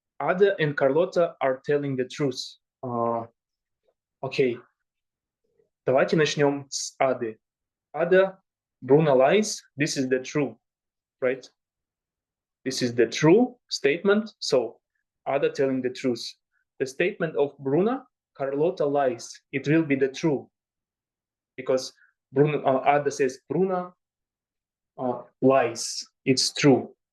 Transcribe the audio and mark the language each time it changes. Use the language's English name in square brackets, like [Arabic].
[English] Ada and Carlota are telling the truth. [Russian] Окей, давайте начнем с Ады. [English] Ada, Bruno lies. This is the true, right? This is the true statement. So, Ada telling the truth. The statement of Bruna, Carlota lies. It will be the true. Because Ada says Bruna lies. It's true.